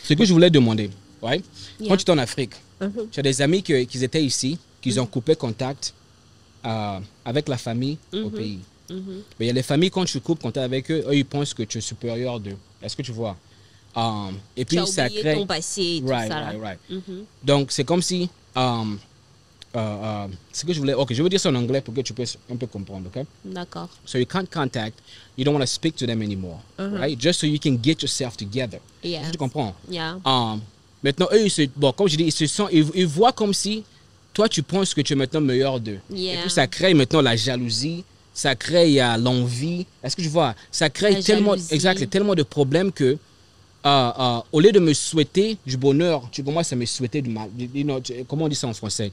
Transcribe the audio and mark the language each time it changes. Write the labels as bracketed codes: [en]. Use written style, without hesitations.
[fr] Ce que je voulais demander, quand tu es en Afrique, tu as des amis qui étaient ici, qui ont coupé contact avec la famille au pays. Mais il y a les familles, quand tu coupes contact avec eux, ils pensent que tu es supérieur d'eux. Est-ce que tu vois? Et puis, ça crée ton passé et tout ça. Donc, c'est comme si... ce que je voulais... Ok, je vais dire ça en anglais pour que tu puisses un peu comprendre, ok? D'accord. [en] So you can't contact, you don't want to speak to them anymore, right? Just so you can get yourself together. [fr] Tu comprends? Maintenant, eux, comme je dis, ils voient comme si toi, tu penses que tu es maintenant meilleur d'eux. Et puis, ça crée maintenant la jalousie, ça crée l'envie. Est-ce que tu vois? Ça crée tellement de problèmes que au lieu de me souhaiter du bonheur, tu commences à me souhaiter du mal. Comment on dit ça en français?